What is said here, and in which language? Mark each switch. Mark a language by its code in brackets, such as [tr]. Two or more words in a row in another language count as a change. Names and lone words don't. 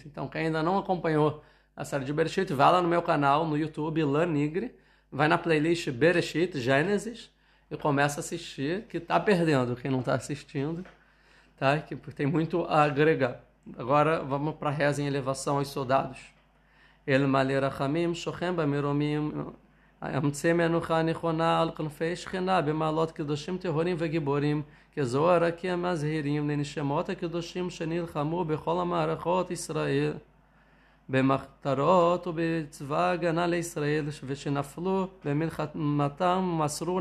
[pt] Então, quem ainda não acompanhou a série de Bereshit, vai lá no meu canal, no YouTube, Lanigre, vai na playlist Bereshit, Gênesis, e começa a assistir, que está perdendo quem não está assistindo. tá? Que tem muito a agregar. Agora vamos para a reza em elevação aos soldados. [he] אל מלא רחמים, שוכן במרומים, אמצי מנוחה נכונה על כנפי שכינה במעלות קדושים טהורים וגיבורים כזוהר רקיע מזהירים לנשמות הקדושים שנלחמו בכל המערכות ישראל במחתרות ובצבא הגנה לישראל ושנפלו במלחמתם ומסרו